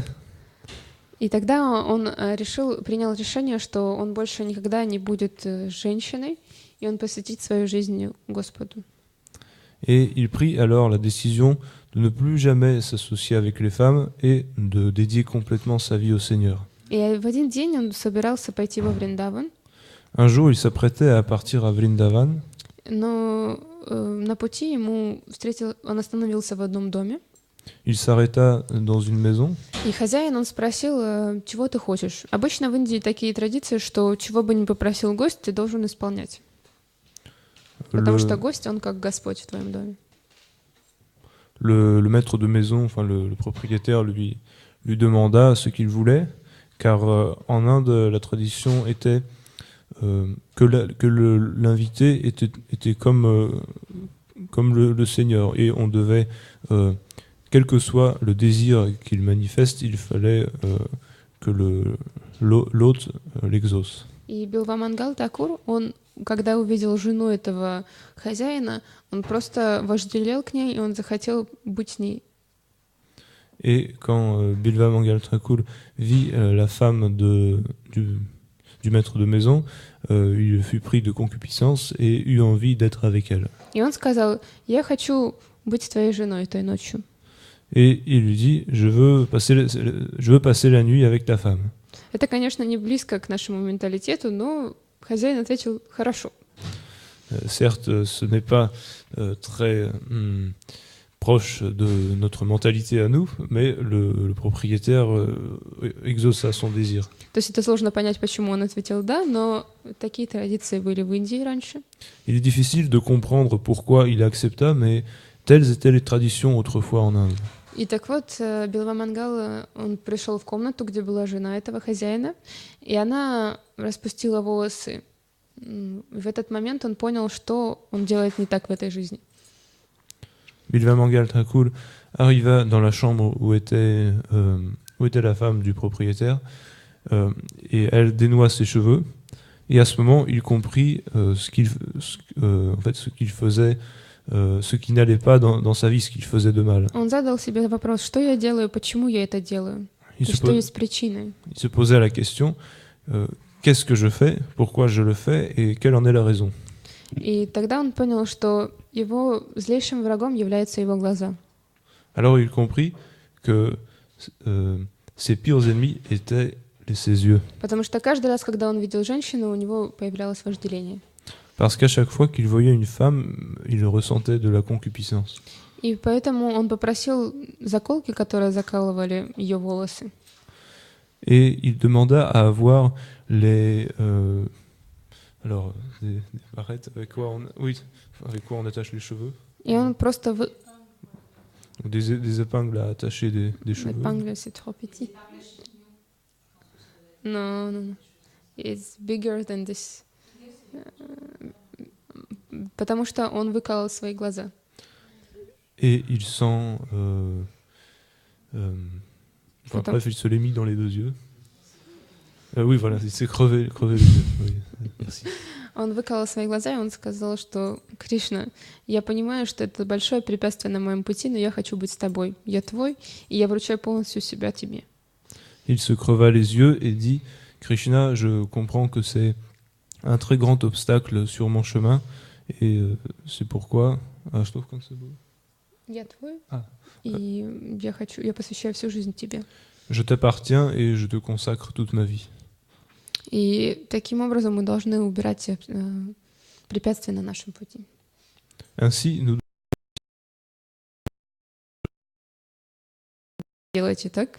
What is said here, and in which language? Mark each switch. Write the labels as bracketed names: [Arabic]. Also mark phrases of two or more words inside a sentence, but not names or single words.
[Russian] И тогда он принял решение, что он больше никогда не будет женщиной, и он посвятит свою жизнь Господу. [French] Et il prit alors la décision de ne plus jamais s'associer avec les femmes et de dédier complètement sa vie au Seigneur. [Russian] И в один день он собирался пойти во Вриндаван. [French] Un jour, il s'apprêtait à partir à Vrindavan. [Russian] Но на пути он остановился в одном доме. [French] Il s'arrêta dans une maison. [Russian] И хозяин, он спросил: чего ты хочешь? Обычно в Индии такие традиции, что чего бы ни попросил гость, ты должен исполнять. Потому что гость, он как Господь в твоем доме. [French] Le maître de maison, le propriétaire, lui demanda ce qu'il voulait, car en Inde, la tradition était que l'invité était comme le Seigneur, et on devait quel que soit le désir qu'il manifeste, il fallait que l'autre l'exauce. [Russian] И Билвамангал Такур, он, когда увидел жену этого хозяина, он просто вожделел к ней, и он захотел быть с ней. [French] Et quand Bilva Mangal Thakur vit la femme du maître de maison, il fut pris de concupiscence et eut envie d'être avec elle. [Russian] И он сказал: «Я хочу быть твоей женой этой ночью». [French] Et il lui dit, je veux passer la nuit avec ta femme. [Russian] Это, конечно, не близко к нашему менталитету, но хозяин ответил: «Хорошо». [French] Certes, ce n'est pas très proche de notre mentalité à nous, mais le propriétaire exauça son désir. [Russian] То есть это сложно понять, почему он ответил «да», но такие традиции были в Индии раньше. [French] Il est difficile de comprendre pourquoi il accepta, mais telles étaient les traditions autrefois en Inde. [Russian] И так вот, Билвамангал, он пришел в комнату, где была жена этого хозяина, и она распустила волосы. В этот момент он понял, что он делает не так в этой жизни. [French] Bilva Mangal Thakur arriva dans la chambre où était la femme du propriétaire, et elle dénoua ses cheveux. Et à ce moment, il comprit ce qu'il faisait, ce qui n'allait pas dans sa vie, ce qu'il faisait de mal. [Russian] Он задал себе вопрос: что я делаю, почему я это делаю, и что есть причиной. [French] Il se posait la question qu'est-ce que je fais, pourquoi je le fais et quelle en est la raison. [Russian] И тогда он понял, что его злейшим врагом являются его глаза. [French] Alors il comprit que ses pires ennemis étaient ses yeux. [Russian] Потому что каждый раз, когда он видел женщину, у него появлялось вожделение. [French] Parce qu'à chaque fois qu'il voyait une femme, il ressentait de la concupiscence. [Russian] И поэтому он попросил заколки, которые закалывали ее волосы. [French] Et il demanda à avoir des barrettes avec quoi on attache les cheveux. [Russian] И он просто... [French] Des épingles à attacher des cheveux. Épingle, c'est trop petit. Non, non, non. [English] It's bigger than this. [Russian] Потому что он выколол свои глаза. [French] Et il s'en... bref, il se l'est mis dans les deux yeux. Oui, voilà, il s'est crevé les yeux. Oui, merci. [Russian] Он выколол свои глаза, и он сказал, что: «Кришна, я понимаю, что это большое препятствие на моем пути, но я хочу быть с тобой. Я твой, и я вручаю полностью себя тебе». [French] Il se creva les yeux et dit: Krishna, je comprends que c'est un très grand obstacle sur mon chemin, et c'est pourquoi... je trouve comme c'est beau. [Russian] Я твой, и я посвящаю всю жизнь тебе. [French] Je t'appartiens et je te consacre toute ma vie. [Russian] И таким образом мы должны убирать препятствия на нашем пути. [French] Ainsi, nous [Russian] Делайте так.